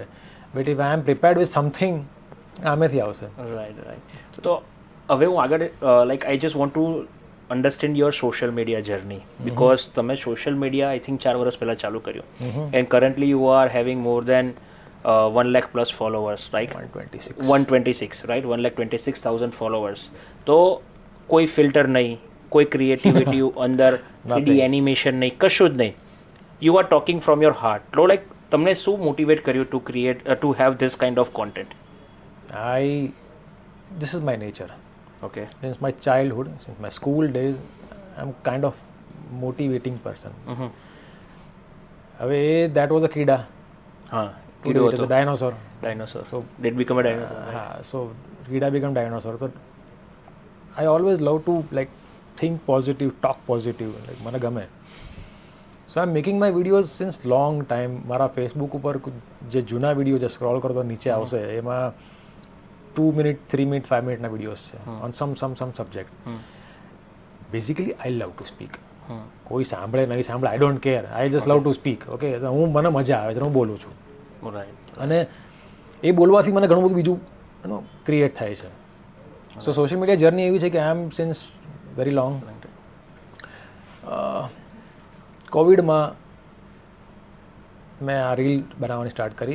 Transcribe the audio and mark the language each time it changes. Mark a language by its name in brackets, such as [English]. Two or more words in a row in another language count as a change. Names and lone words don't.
[English] But if I am prepared with something, [Gujarati] આમેથી આવશે. [English] રાઈટ. [Gujarati] તો હવે હું આગળ લાઈક [English] I just want to understand your social media journey, because તમે social media I think [Gujarati] 4 વર્ષ પહેલાં ચાલુ કર્યું, [English] and currently you are having more than 1 lakh plus followers, right? 126, right? 1,26,000 followers. [Gujarati] તો કોઈ ફિલ્ટર નહીં, કોઈ ક્રિએટિવિટી અંદર 3D એનિમેશન નહીં, કશું જ નહીં. [English] You are talking from your heart. [Gujarati] તો લાઈક તમને શું મોટિવેટ કર્યું [English] to create, to have this kind of content? This is my nature. Okay. Since my childhood, since my school days, I'm kind of motivating person. હવે that was a કીડા. [Gujarati] હા, કીડો હતો. [English] Dinosaur. So did become a dinosaur. હા, so કીડા become dinosaur. So I always love to like think positive, talk positive. [Gujarati] Like મને ગમે. [English] So I'm making my videos since long time. [Gujarati] મારા ફેસબુક ઉપર જે જૂના વિડીયો જે સ્ક્રોલ કરતો નીચે આવશે, એમાં 2 minute, 3 minute, 5 minute ના વિડીયોઝ છે [English] on some subject. Basically I love to speak. [Gujarati] કોઈ સાંભળે નહીં સાંભળે, [English] I don't care. I just love to speak. [Gujarati] Okay, મને મજા આવે છે, હું બોલું છું. [English] Right. [Gujarati] અને એ બોલવાથી મને ઘણું બધું બીજું ક્રિએટ થાય છે. [English] So social media journey [Gujarati] એવી છે કે [English] I am since very long. [Gujarati] કોવિડમાં મેં આ રીલ બનાવવાની સ્ટાર્ટ કરી.